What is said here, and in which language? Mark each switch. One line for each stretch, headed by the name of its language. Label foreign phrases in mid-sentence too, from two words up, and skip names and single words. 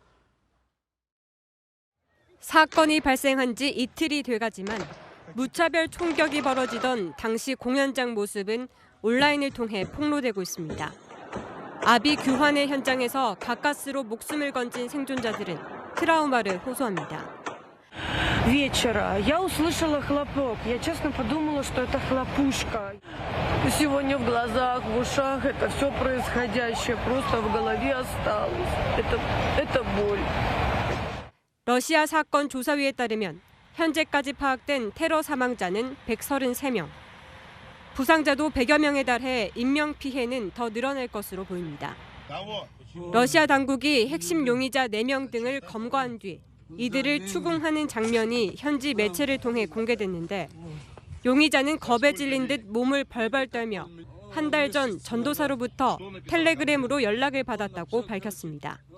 Korean: 사건이 발생한 지 이틀이 돼가지만 무차별 총격이 벌어지던 당시 공연장 모습은 온라인을 통해 폭로되고 있습니다. 아비 규환의 현장에서 가까스로 목숨을 건진 생존자들은 트라우마를 호소합니다.
Russian: Вечера я услышала хлопок. Я честно подумала, что это хлопушка. Сегодня в глазах, в ушах это все происходящее просто в голове осталось. Это боль.
Korean: 러시아 사건 조사위에 따르면 현재까지 파악된 테러 사망자는 133명. 부상자도 100여 명에 달해 인명피해는 더 늘어날 것으로 보입니다. 러시아 당국이 핵심 용의자 4명 등을 검거한 뒤 이들을 추궁하는 장면이 현지 매체를 통해 공개됐는데 용의자는 겁에 질린 듯 몸을 벌벌 떨며 한 달 전 전도사로부터 텔레그램으로 연락을 받았다고 밝혔습니다.